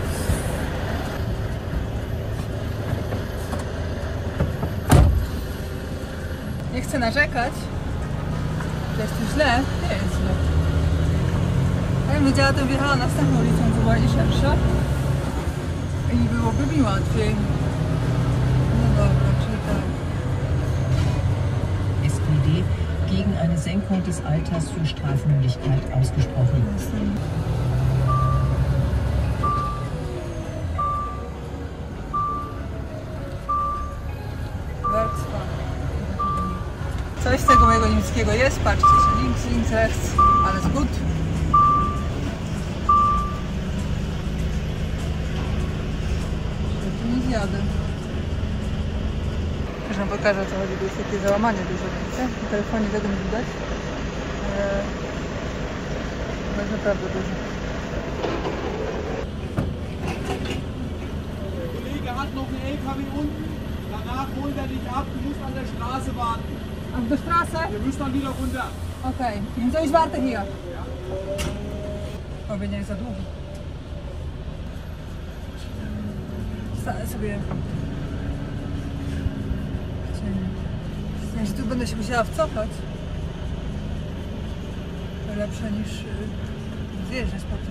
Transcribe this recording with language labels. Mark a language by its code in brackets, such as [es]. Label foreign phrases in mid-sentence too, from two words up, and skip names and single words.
[pl] Nie chcę narzekać, że jest tu źle. Nie jest źle. Jakbym wiedziała, to wjechała następną ulicą, co była nie szersza. I byłoby mi łatwiej. No dobra, czyli tak. [de] SPD gegen eine Senkung des Alters für Strafmündigkeit ausgesprochen. [pl] Coś z tego mojego niemieckiego jest, patrzcie się, [de] links, rechts, alles gut. [pl] Tu nie zjadę. Też wam pokażę, o co chodzi, bo jest takie załamanie duże, wiecie? Na telefonie tego nie widać. To jest naprawdę duże. [de] Der Kollege hat noch einen LKW unten. Danach holt er dich ab. Du musst an der Straße warten. Auf der Straße? Wir müssen dann wieder runter. [pl] Okej, okay. To już [de] warte hier. [pl] Oby nie jest za długo. Stanę sobie. Że tu będę się musiała wcofać. To lepsze niż zjeżdżać potem.